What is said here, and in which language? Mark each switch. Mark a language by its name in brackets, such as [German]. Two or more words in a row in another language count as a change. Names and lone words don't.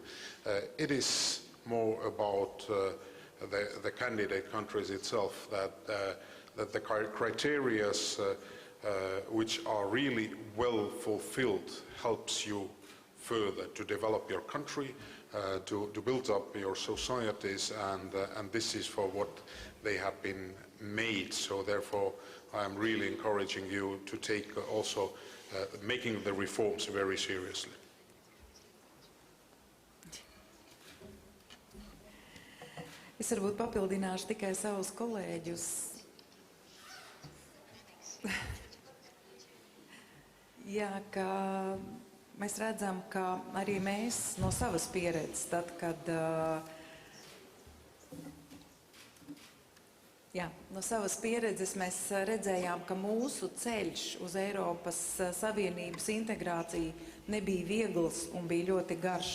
[English] It is more about the candidate countries itself, that the criteria which are really well fulfilled helps you further to develop your country, to build up your societies, and this is for what they have been made. So therefore I am really encouraging you to take also making the reforms very seriously. [Latvian] Es varbūt papildināšu tikai savus kolēģus. Jā, ka mēs redzam, ka arī mēs no savas pieredzes, tad, kad no savas pieredzes mēs redzējām, ka mūsu ceļš uz Eiropas Savienības integrāciju nebija viegls un bija ļoti garš.